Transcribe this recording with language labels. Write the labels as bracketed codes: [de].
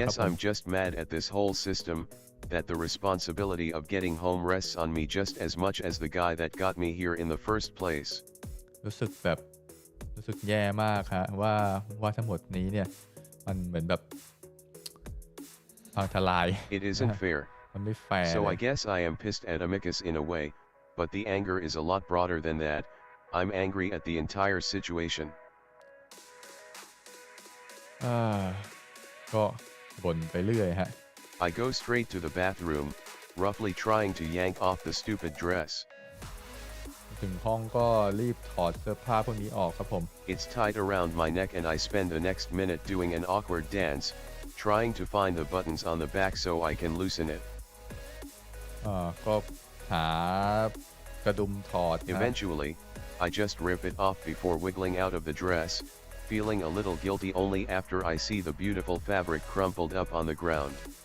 [en] guess I'm just mad at this whole system, that the responsibility of getting home rests on me just as much as the guy that got me here in the first place. [th] รู้สึกแย่มากฮะว่าทั้งหมดนี้เนี่ยมันเหมือนแบบพังทลาย [en] It isn't fair. [th] มันไม่แฟร์ [en] So I guess I am pissed at Amicus in a way, but the anger is a lot broader than that. I'm angry at the entire situation. [th] ก็บ่นไปเรื่อยฮะ [en] I go straight to the bathroom, roughly trying to yank off the stupid dress. [th] ถึงห้องก็รีบถอดเสื้อผ้าพวกนี้ออกครับผม [en] It's tied around my neck and I spend the next minute doing an awkward dance, trying to find the buttons on the back so I can loosen it. [th] ก็หากระดุมถอด [en] Eventually, I just rip it off before wiggling out of the dress, feeling a little guilty only after I see the beautiful fabric crumpled up on the ground.